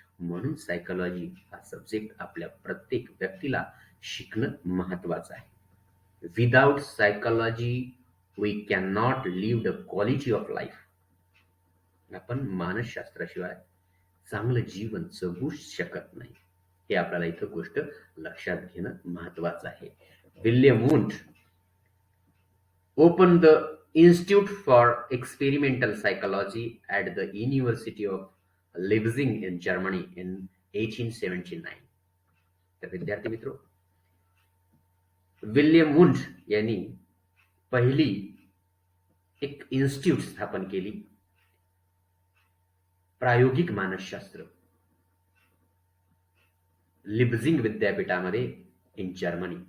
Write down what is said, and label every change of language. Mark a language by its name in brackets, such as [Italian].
[Marathi] म्हणून सायकोलॉजी हा सब्जेक्ट आपल्या प्रत्येक व्यक्तीला शिकणं महत्वाचं आहे. [English] Without psychology we can not live the quality of life. [Marathi] आपण मानसशास्त्राशिवाय चांगलं जीवन जगूच शकत नाही. हे आपल्याला इथं गोष्ट लक्षात घेणं महत्वाचं आहे. [English] William Wundt opened the Institute for Experimental Psychology at the University of Leipzig in Germany in 1879. [Marathi] तर विद्यार्थी मित्रो, विल्यम वुंट यांनी पहिली एक इन्स्टिट्यूट स्थापन केली, प्रायोगिक मानसशास्त्र, लिप्झिग विद्यापीठामध्ये [English] In Germany.